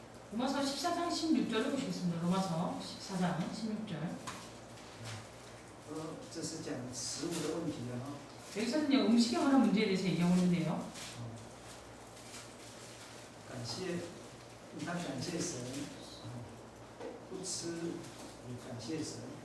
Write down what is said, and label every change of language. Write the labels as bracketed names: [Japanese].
[Korean] 로마서 14장 16절을 보시겠습니다. 로마서 14장 16절. [Chinese] 这是讲食物的问题了哈。 [Korean] 여기서는요 음식에 관한 문제에 대해서 얘기하고 있는데요. [Chinese] 感谢，他感谢神，不吃也感谢神。